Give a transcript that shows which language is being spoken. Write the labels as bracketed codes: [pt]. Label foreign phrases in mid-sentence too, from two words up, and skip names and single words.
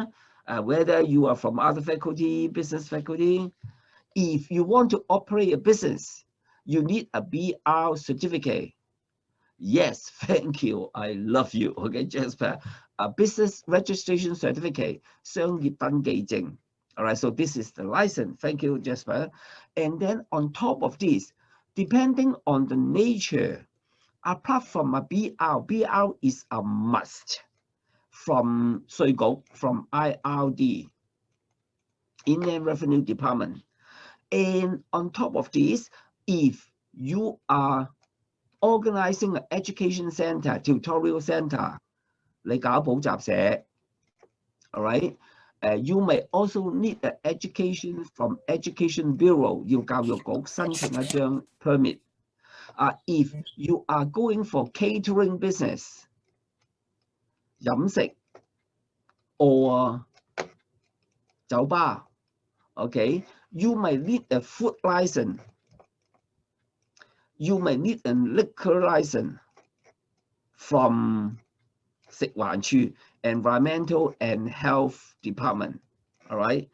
[en] Whether you are from other faculty, business faculty? If you want to operate a business, you need a BR certificate. Yes, thank you. I love you. Okay, Jasper. A business registration certificate, [yue] 商業登記證. [en] All right, so this is the license. Thank you, Jasper. And then on top of this, depending on the nature, apart from a BR is a must from 稅局, from IRD, Inland Revenue Department. And on top of this, if you are organizing an education center, tutorial center, [yue] 你搞補習社, [en] all right? You may also need an education from Education Bureau, [yue] 要教育局申請一張 permit. [en] If you are going for catering business, [yue] 飲食 or 酒吧, [en] okay, you may need a food license. You may need a liquor license from 食環署, Environmental and Health Department. All right.